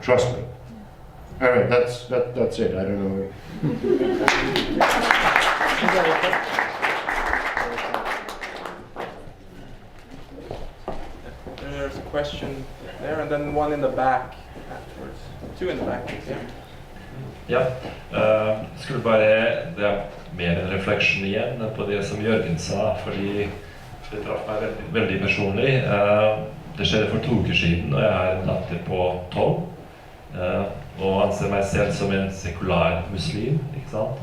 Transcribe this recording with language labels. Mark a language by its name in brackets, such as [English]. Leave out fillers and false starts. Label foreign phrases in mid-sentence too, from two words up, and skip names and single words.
[English] Trust me. All right, that's it. I don't know. There's a question there, and then one in the back afterwards. Two in the back, yeah. [Norwegian] Ja, skulle bare, det er mer en refleksjon igjen på det som Jørgen sa, fordi det traff meg veldig personlig. Det skjedde for 2 uker siden, og jeg har en datter på 12, og anser meg selv som en sekular muslim, ikke sant?